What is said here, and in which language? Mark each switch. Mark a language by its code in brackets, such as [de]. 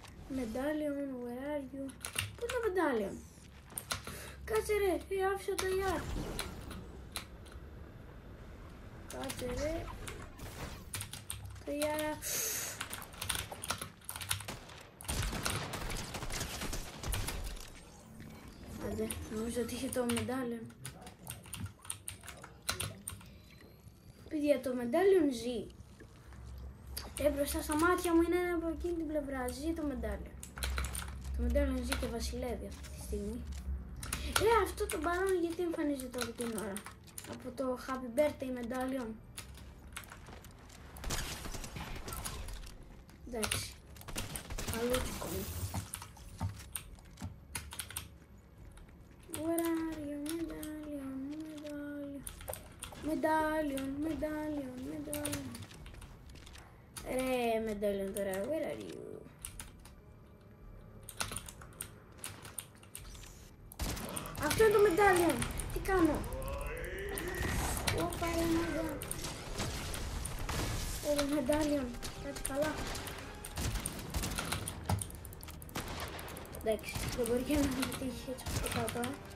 [en] Medallion, where are you? [el] Πού είναι το medallion? Κάτσε ρε, άφησα το AR. Κάτσε ρε. Το AR. Άντε, νομίζω ότι είχε το medallion. Παιδιά, το medallion ζει. Μπροστά στα μάτια μου είναι από εκείνη την πλευρά. Ζει το medallion. Το medallion ζει και βασιλεύει αυτή τη στιγμή. Αυτό το μπαλόνι γιατί εμφανίζεται όλη την ώρα? Από το Happy Birthday medallion. Εντάξει. Αλούτσικο μου. [en] Where are you, medallion. [el] Ρε [en] medallion [el] τώρα, [en] where are you? [el] Αυτό είναι το medallion. Τι κάνω? Πάρε ένα το medallion. Κάτσε καλά. Εντάξει, δεν μπορεί και να με τύχει έτσι όπως το πάω τώρα.